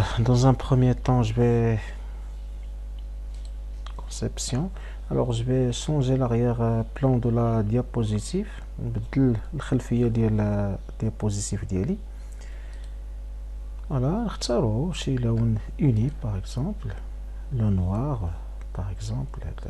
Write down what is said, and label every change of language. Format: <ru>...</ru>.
<fr>Dans un premier temps, je vais conception. Je vais changer l'arrière-plan de la diapositive.</fr> <ar>نبدل الخلفية ديال الديابوزيتيف ديالي. نختارو شي لون</ar> <fr>uni par exemple, le noir par exemple.</fr>